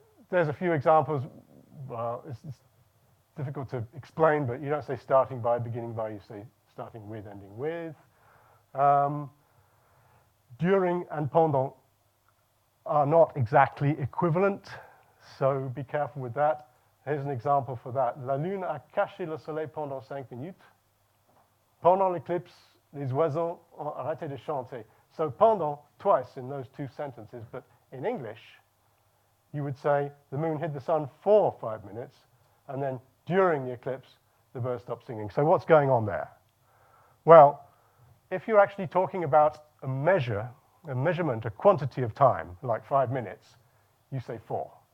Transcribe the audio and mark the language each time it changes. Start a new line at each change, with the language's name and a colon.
English: There's a few examples. Well, it's difficult to explain, but you don't say starting by, beginning by, you say starting with, ending with. During and pendant are not exactly equivalent, so be careful with that. Here's an example for that.
French: La lune a caché le soleil pendant 5 minutes. Pendant l'éclipse, les oiseaux ont arrêté de chanter.
English: So pendant, twice in those two sentences, but in English, you would say the moon hid the sun for 5 minutes, and then during the eclipse, the birds stopped singing. So what's going on there? Well, if you're actually talking about a measurement, a quantity of time, like 5 minutes, you say for.